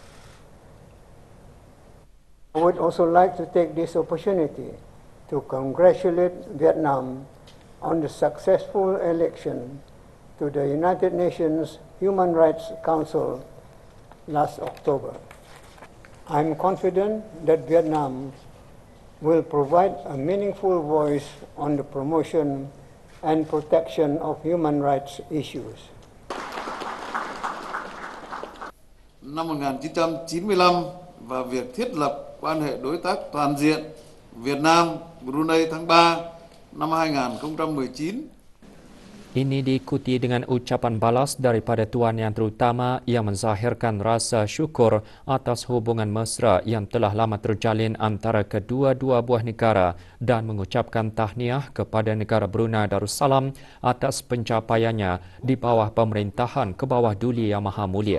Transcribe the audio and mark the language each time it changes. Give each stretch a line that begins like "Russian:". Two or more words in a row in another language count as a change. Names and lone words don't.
English: I would also like to take this opportunity to congratulate Vietnam on the successful election to the United Nations Human Rights Council last October. I'm confident that Vietnam will provide a meaningful voice on the promotion and protection of human rights issues.
Vietnamese: Năm 1995 và việc thiết lập quan hệ đối tác toàn diện Việt Nam-Brunei tháng 3 năm 2019.
Malay: Ini diikuti dengan ucapan balas daripada Tuan Yang Terutama yang menzahirkan rasa syukur atas hubungan mesra yang telah lama terjalin antara kedua-dua buah negara dan mengucapkan tahniah kepada negara Brunei Darussalam atas pencapaiannya di bawah pemerintahan Kebawah Duli Yang Maha Mulia.